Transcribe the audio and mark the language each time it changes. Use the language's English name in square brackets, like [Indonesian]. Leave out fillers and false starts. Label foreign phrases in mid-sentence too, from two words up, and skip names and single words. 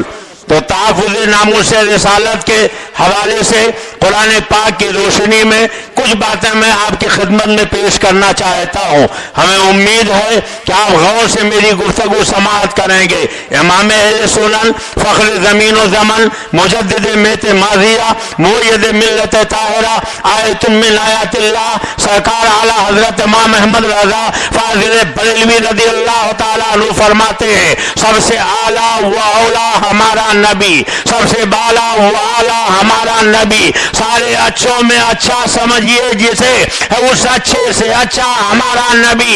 [Urdu] تو تحفظ ناموس رسالت کے حوالے سے قرآن پاک کی روشنی میں کچھ باتیں میں آپ کی خدمت میں پیش کرنا چاہتا ہوں. ہمیں امید ہے کہ آپ غور سے میری گفتگو سماعت کریں گے. امام اہل سنن، فخر زمین و زمن، مجدد میت ماضیہ، مؤید ملت طاہرہ، [Arabic] آیت من آیات اللہ، [Urdu] سرکار اعلیٰ حضرت امام احمد رضا فاضل بریلوی [Arabic] رضی اللہ تعالیٰ عنہ [Urdu] فرماتے ہیں سب سے اعلیٰ و اولیٰ ہمارا نبی، سب سے بالا و اعلیٰ ہمارا نبی. سارے اچھوں میں اچھا سمجھیے جسے، اس اچھے سے اچھا ہمارا نبی.